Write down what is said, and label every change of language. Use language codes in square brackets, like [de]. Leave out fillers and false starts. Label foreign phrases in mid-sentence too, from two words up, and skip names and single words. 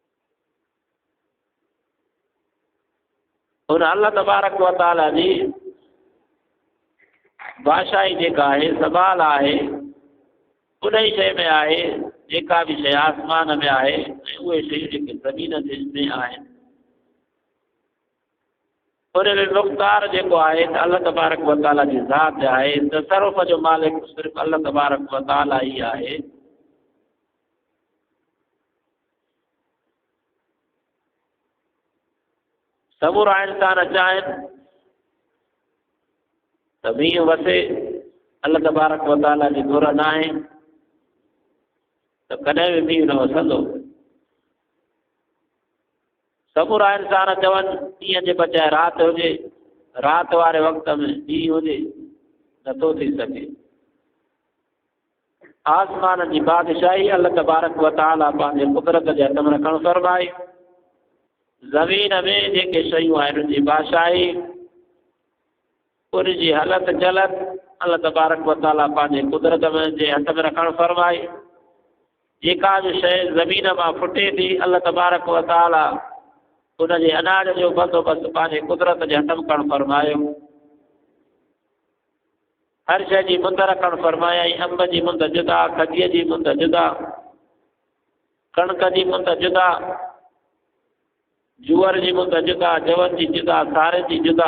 [sd] उन अल्लाह तबारक व तआला जी भाषाई जेका आहे सवाल आहे उन ई शइ में आहे जेका बि शइ आसमान में आहे ऐं उहे शयूं जेके ज़मीन में आहिनि उन में मुख़्तार जेको आहे त अल्लाह तबारक व तआला जी ज़ात आहे। तसरुफ़ जो मालिक सिर्फ़ु अल्लाह तबारक व तआला ई आहे। समूरा इंसान चाहिनि त मींहुं वसे, अल्लाह तबारक व तआला जी घुर न आहे त कॾहिं बि मींहुं न वसंदो। समूरा इंसान चवनि ॾींहं जे बजाए राति हुजे, राति वारे वक़्त में ॾींहुं हुजे, नथो थी सघे। आसमान जी बादशाही अल्लाह तबारक व तआला पंहिंजे कुदरत जे हथ में रखणु फरमाए। ज़मीन में जेके शयूं आहिनि उनजी बादशाही उनजी हलत चलत अल्लाह तबारक व तआला पंहिंजे कुदरत में जे हथ में रखणु फरमाए। जेका बि शइ ज़मीन मां फुटे थी अल्लाह तबारक व तआला उनजे अनाज जो बंदोबस्तु पंहिंजे कुदरत जे हथ में करणु फरमायो। हर शइ जी मुंद रखणु फरमायई। अंब जी मुंद जुदा, खजीअ जी मुंद जुदा, कणक जी मुंद जुदा, जूअर जी मुंद जुदा, जवन जी जुदा, सारे जी जुदा।